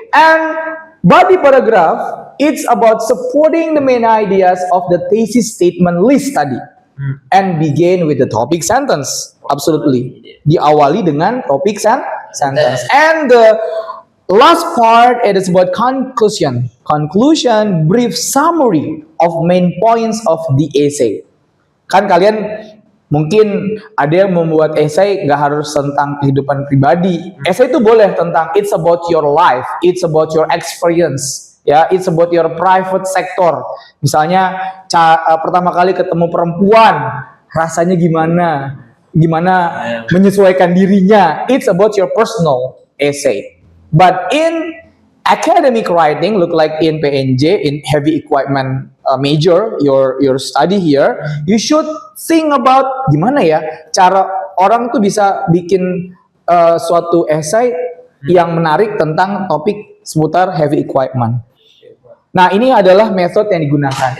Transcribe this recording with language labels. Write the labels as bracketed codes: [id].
[en] And body paragraph, it's about supporting the main ideas of the thesis statement list tadi. And begin with the topic sentence. Absolutely. [id] Diawali dengan topic sentence. [en] And the last part, it is about conclusion. Conclusion, brief summary of main points of the essay. [id] Kan kalian mungkin ada yang membuat essay nggak harus tentang kehidupan pribadi. Essay itu boleh tentang [en] it's about your life, it's about your experience. Ya, it's about your private sector. [id] Misalnya pertama kali ketemu perempuan, rasanya gimana menyesuaikan dirinya. [en] It's about your personal essay. But in academic writing, look like in PNJ, in heavy equipment major, your study here, you should think about [id] gimana ya cara orang tuh bisa bikin suatu essay yang menarik tentang topik seputar [en] heavy equipment. [id] Nah, ini adalah method yang digunakan.